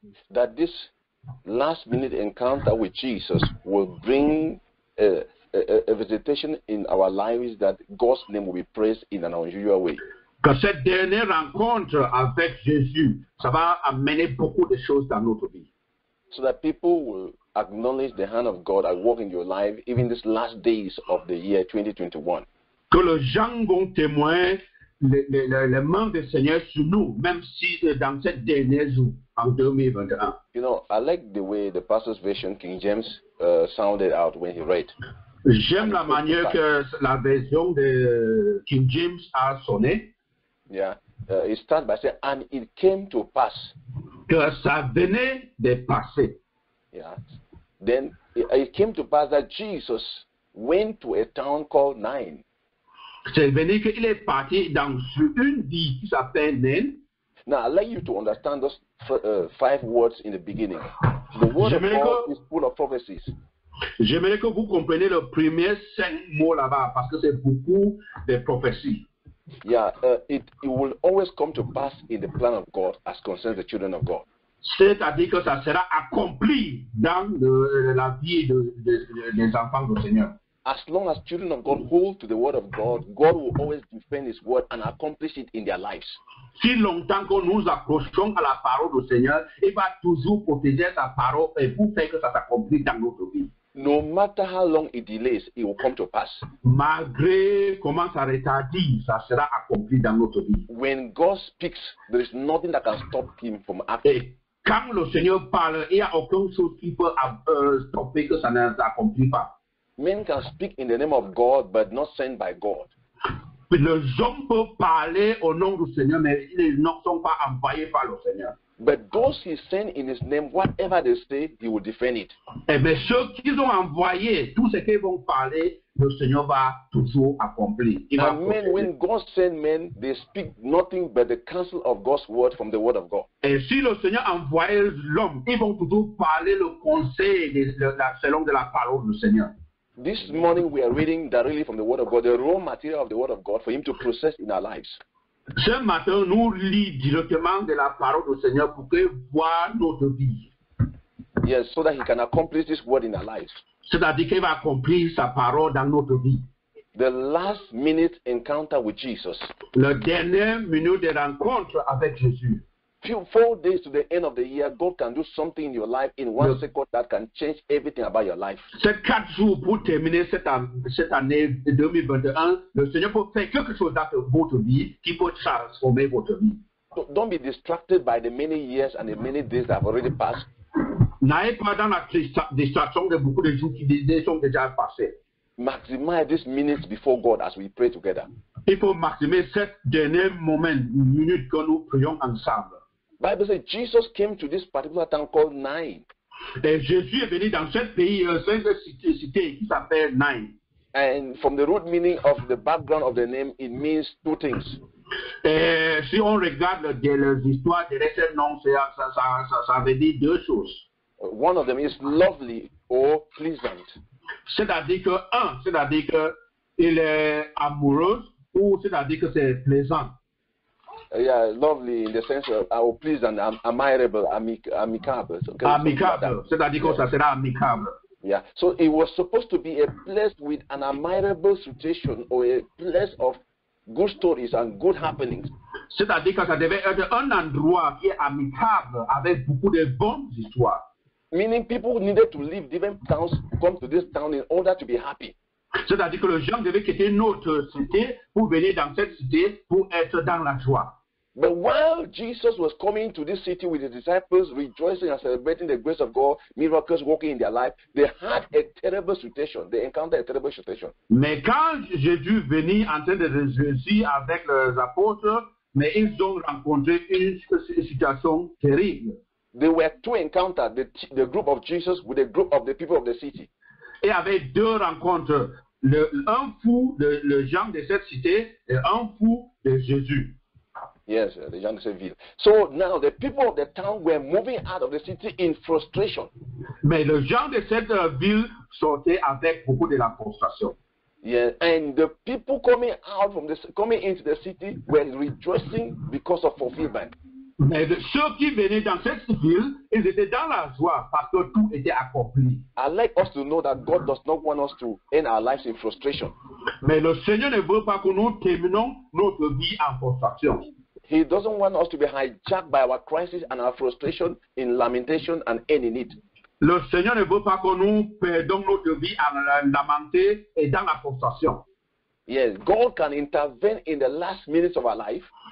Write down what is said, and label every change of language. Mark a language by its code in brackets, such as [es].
[en] That this last minute encounter with Jesus will bring a visitation in our lives, that God's name will be praised in an unusual way. [fr] Que cette dernière rencontre avec Jésus, ça va amener beaucoup de choses dans notre vie. [en] So that people will acknowledge the hand of God at work in your life, even these last days of the year 2021. [fr] Que les gens vont témoigner le main du Seigneur sur nous, même si dans cette dernière jour, en 2021. [en] I like the way the pastor's version, King James, sounded out when he read. [fr] J'aime la manière que la version de King James a sonné. [en] Yeah, it starts by saying, and it came to pass. [fr] Que ça venait de passer. [en] Yeah. Then it came to pass that Jesus went to a town called Nain. [fr] C'est venu qu'il est parti dans une ville qui s'appelle Nain. [en] Now, I'd like you to understand those 5 words in the beginning. The word of God is full of prophecies. [fr] J'aimerais que vous compreniez le premier 5 mots là-bas, parce que c'est beaucoup de prophéties. [en] Yeah, it will always come to pass in the plan of God as concerns the children of God. [fr] C'est-à-dire que ça sera accompli dans la vie des enfants du Seigneur. [en] As long as children of God hold to the word of God, God will always defend his word and accomplish it in their lives. [fr] Si longtemps que nous approchons à la parole du Seigneur, il va toujours protéger sa parole et pour faire que ça s'accomplisse dans notre vie. [en] No matter how long it delays, it will come to pass. [fr] Malgré comment ça retarde, ça sera accompli dans notre vie. [en] When God speaks, there is nothing that can stop him from acting. [fr] quand le Seigneur parle, il n'y a aucune chose qui peut stopper que ça ne s'accomplit pas. [en] Men can speak in the name of God, but not sent by God. [fr] Les hommes peuvent parler au nom du Seigneur, mais ils ne sont pas envoyés par le Seigneur. [en] But those he sent in his name, whatever they say, he will defend it. [fr] Et bien, ceux qu'ils ont envoyés, tout ce qu'ils vont parler, le Seigneur va toujours accomplir. [en] And men, when God send men, they speak nothing but the counsel of God's word from the word of God. [fr] Et si le Seigneur envoie l'homme, ils vont toujours parler le conseil selon de la parole du Seigneur. [en] This morning we are reading directly from the word of God, the raw material of the word of God for him to process in our lives. [fr] Ce matin, nous lisons directement de la parole du Seigneur pour que voit notre vie. [en] Yes, so that he can accomplish this word in our lives. [fr] C'est-à-dire qu'il va accomplir sa parole dans notre vie. [en] The last minute encounter with Jesus. [fr] Le dernier minute de rencontre avec Jésus. [en] 4 days to the end of the year, God can do something in your life in 1 second that can change everything about your life. [fr] C'est 4 jours pour terminer cette année 2021. Le Seigneur peut faire quelque chose dans votre vie qui peut transformer votre vie. [en] Don't be distracted by the many years and the many days that have already passed. [fr] N'ayez pas dans la distraction de beaucoup de jours qui sont déjà passés. [en] Maximize these minutes before God as we pray together. [fr] Il faut maximiser ce dernier moment, minute que nous prions ensemble. [en] Bible says Jesus came to this particular town called Nain. [fr] Et Jésus est venu dans ce pays, cette cité qui s'appelle Nain. [en] And from the root meaning of the background of the name, it means 2 things. [fr] Et si on regarde les histoires de ce nom, ça veut dire 2 choses. [en] One of them is lovely or pleasant. [fr] C'est-à-dire que il est amoureux ou c'est-à-dire que c'est plaisant. [en] Yeah, lovely in the sense of pleasant, admirable, amicable. [fr] Amicable, c'est-à-dire que ça sera amicable. [en] Yeah, so it was supposed to be a place with an admirable situation or a place of good stories and good happenings. [fr] C'est-à-dire que ça devait être un endroit qui est amicable avec beaucoup de bonnes histoires. [en] Meaning people needed to leave different towns to come to this town in order to be happy. [fr] C'est-à-dire que les gens devaient quitter notre cité pour venir dans cette cité pour être dans la joie. [en] But while Jesus was coming to this city with his disciples, rejoicing and celebrating the grace of God, miracles working in their life, they had a terrible situation. They encountered a terrible situation. [fr] Mais quand Jésus venait en train de réjouir avec les apôtres, mais ils ont rencontré une situation terrible. [en] There were 2 encounters, the group of Jesus with the group of the people of the city. [fr] Et avec 2 rencontres, un fou de les gens de cette cité et un fou de Jésus. [en] Yes, the [fr] gens de cette ville. [en] So now the people of the town were moving out of the city in frustration. [fr] Mais les gens de cette ville sortaient avec beaucoup de la frustration. [en] Yeah, and the people coming into the city were rejoicing because of fulfillment. [fr] Mais ceux qui venaient dans cette ville, ils étaient dans la joie parce que tout était accompli. [en] I'd like us to know that God does not want us to end our lives in frustration. [fr] Mais le Seigneur ne veut pas que nous terminons notre vie en frustration. [en] He doesn't want us to be hijacked by our crisis and our frustration in lamentation and ending it. [fr] Le Seigneur ne veut pas que nous perdons notre vie en lamenter et dans la frustration. [en] Yes, God can intervene in the last minutes of our life.